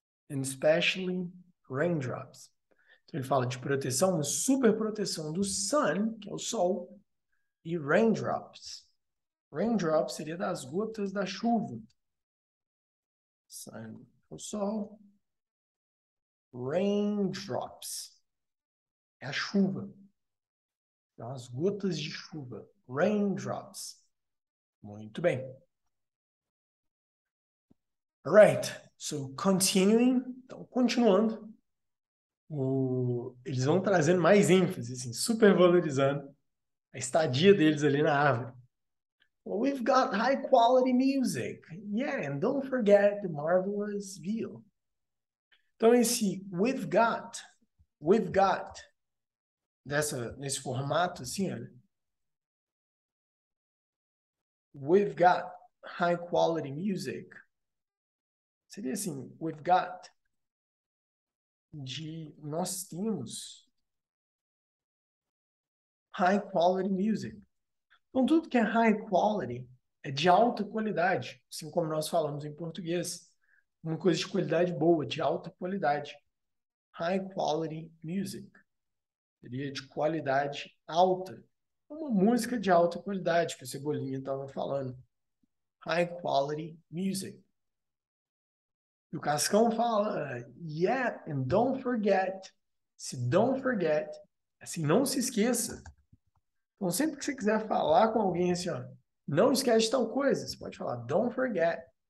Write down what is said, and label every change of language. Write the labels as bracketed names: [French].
[English] And especially raindrops. [Portuguese] Então ele fala de proteção, uma super proteção do sun, que é o sol, e raindrops. Raindrops seria das gotas da chuva. Sun, o sol. Raindrops é a chuva. Então, as gotas de chuva. Raindrops. Muito bem. [English] Alright. So, continuing. [Portuguese] Então, continuando. Eles vão trazendo mais ênfase, assim, super valorizando a estadia deles ali na árvore. [English] Well, we've got high quality music. Yeah, and don't forget the marvelous view. [Portuguese] Então, esse [English] we've got, [Portuguese] nesse formato, assim, olha. [English] We've got high quality music. [Portuguese] Seria assim, [English] we've got [Portuguese] nós temos [English] high quality music. [Portuguese] Então, tudo que é [English] high quality [Portuguese] é de alta qualidade, assim como nós falamos em português. Uma coisa de qualidade boa, de alta qualidade. [English] High quality music. [Portuguese] Seria de qualidade alta. Uma música de alta qualidade, que o Cebolinha estava falando. [English] High quality music. [Portuguese] E o Cascão fala, [English] yeah, and don't forget. [Portuguese] Se [English] don't forget, [Portuguese] assim, não se esqueça. Então, sempre que você quiser falar com alguém assim, ó, não esquece de tal coisa, você pode falar, don't forget.